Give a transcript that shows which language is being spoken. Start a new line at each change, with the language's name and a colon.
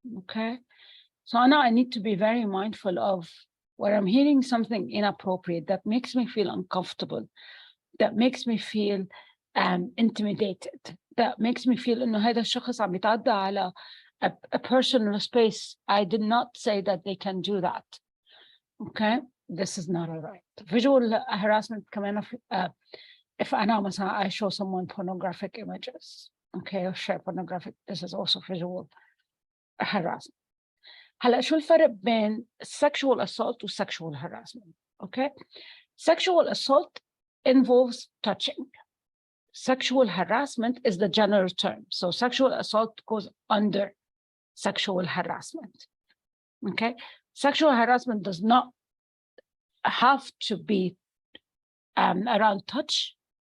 English: Okay, so now I need to be very mindful of where I'm hearing something inappropriate that makes me feel uncomfortable, that makes me feel intimidated, that makes me feel
Arabic: إنه هذا الشخص عم يتعدى على
English: a personal space. I did not say that they can do that. Okay, this is not all right. Visual harassment
Arabic: كمان
English: if
Arabic: أنا مثلا
English: I show someone pornographic images, okay, or share pornographic, this is also visual harassment.
Arabic: هلا شو الفرق بين sexual assault و sexual harassment?
English: Okay, sexual assault involves touching. Sexual harassment is the general term. So sexual assault goes under sexual harassment. Okay, sexual harassment does not have to be around touch.